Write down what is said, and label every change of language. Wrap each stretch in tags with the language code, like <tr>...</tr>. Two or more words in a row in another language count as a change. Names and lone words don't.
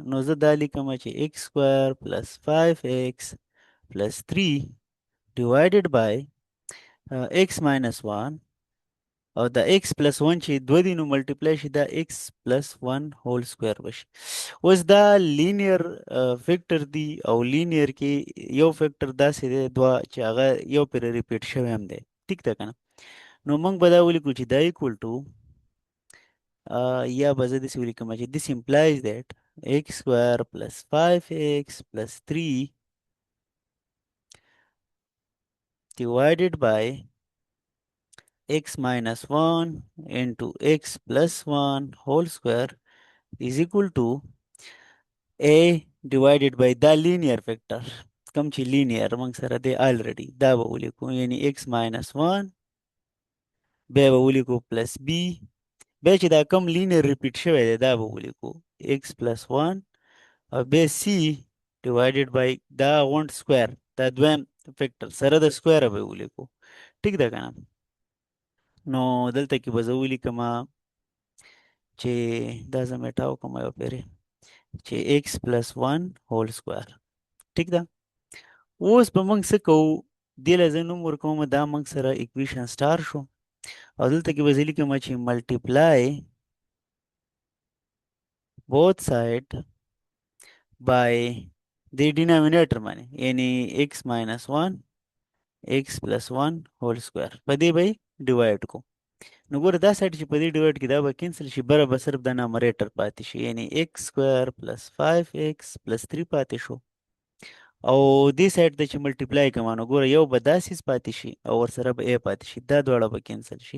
<ps>نو زه دا لیکم چې</ps> <en>x square plus 5x plus 3 divided by x minus 1</en> <ps>او دا</ps> <en>x plus 1</en> <ps>چې دوه دي نو ملټیپلای شي دا</ps> <en>x plus 1 whole square</en> <ps>بشي. اوس دا</ps> <en>linear factor</en> <ps>دی او لینیر کې یو فیکټر داسې دی دوه چې هغه یو پرې ریپیټ شوی هم دی. ټیک ده که نه؟ نو موږ به دا ولیکو چې دا</ps> <en>equal to</en> <ps>یا به زه داسې ولیکم چې</ps> <en>this implies that x square plus 5x plus 3 divided by x minus 1 into x plus 1 whole square is equal to a divided by the linear factor</en> <ps>کوم چې linear موږ سره دی already دا به ولیکو یعنی</ps> <en>x minus 1</en> <ps>بیا به ولیکو</ps> <en>plus b</en> <ps>بیا چې دا کوم</ps> <en>linear repeat</en> <ps>شوی دی دا به ولیکو</ps> <en>x plus 1</en> <ps>او بیا</ps> <en>c divided by</en> <ps>دا غونډ سکویر دا دویم فیکټر سره د سکویر به ولیکو. ټیک ده که نه؟ نو دلته کې به زه ولیکم چې دا زه میټاو کوم یو پیرې چې</ps> <en>x plus 1 whole square.</en> <ps>ټیک ده؟ اوس به موږ څه کوو؟ دې له زه نوم ورکوم دا موږ سره اکویشن سټار شو او دلته کې به زه لیکم چې ملټیپلای</ps> <en>both side by the denominator</en> <ps>باندې یعنی</ps> <en>x minus 1 x plus 1 whole square</en> <ps>په دې به ډیوایډ کو. نو ګوره دا سایډ چې په دې ډیوایډ کې دا به کینسل شي بره به صرف د نامریټر پاتې شي یعنی</ps> <en>x square plus 5x plus 3</en> <ps>پاتې شو او دې سایډ ته چې ملټیپلای کوم نو ګوره یو به داسې پاتې شي او ورسره به a پاتې شي دا دواړه به کینسل شي.</ps>